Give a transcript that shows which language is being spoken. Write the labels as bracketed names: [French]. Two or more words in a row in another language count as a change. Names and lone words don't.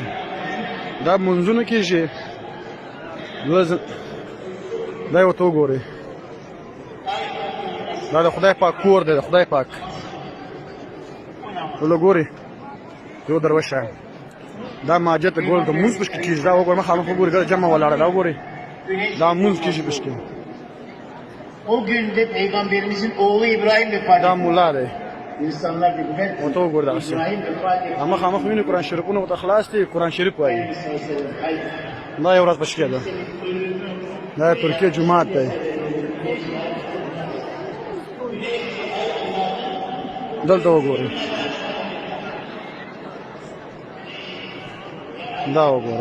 [Pashto] دا منځونه کېږي. دا یې ورته وګورئ. دا د خدای پاک کور دی. د خدای پاک. دلته ګورئ. یو درویشه. دا ماجد ته ګورئ. د مونځ پشکې کېږي. دا وګورئ. مخامخ وګورئ. دا جمع ولاړه. دا وګورئ. دا مونځ کېږي پشکې. [Turkish] O günde Peygamberimizin oğlu İbrahim vefat etti. [Pashto] دا مولا دی. [Turkish] İnsanlar dedi ben [Pashto] ورته وګوره. دغسې [Turkish] İbrahim vefat etti. [Pashto] مخامخ وینې قرآن شریفونه ورته خلاص دي. قرآن شریف وایي. دا یو ورځ پشکې ده. دا ترکیه جومات دی. دلته وګورئ. دا وګوره.